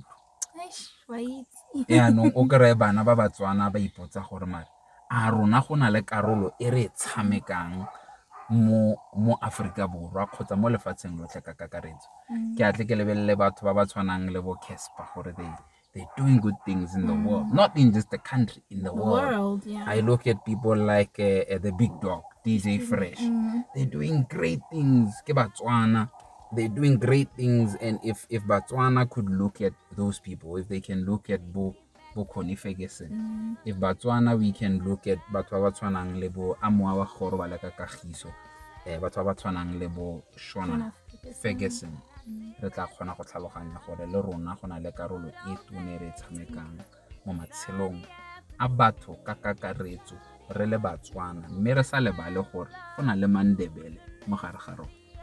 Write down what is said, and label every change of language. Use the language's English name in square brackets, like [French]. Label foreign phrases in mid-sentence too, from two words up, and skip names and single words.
[Tswana] Yaanong o kry-e bana ba Batswana ba ipotsa gore mare a rona go na le karolo e re e tshamekang mo Aforika Borwa kgotsa mo lefatsheng lotlhe ka kakaretso. Ke atle ke lebelele batho ba ba tshwanang le bo Casper gore [English] they're doing good things in the world, not in just the country, in the world. I look at people like the Big Dog, DJ Fresh. They're doing great things. [Tswana] Ke Batswana, [English] they're doing great things. And if Batswana could look at those people, if they can look at Bo Connie Ferguson, if Batswana we can look at [Tswana] batho ba tshwanang le bo Amoa Kgoro ba leka Kagiso, batho ba tshwanang le bo Shona Ferguson, re tla kgona go tlhaloganya gore le rona go na le karolo e tone re tshamekang mo matshelong a batho ka kakaretso re le Batswana, mme re sa lebale gore go na le Mandebele mo gare ga rona.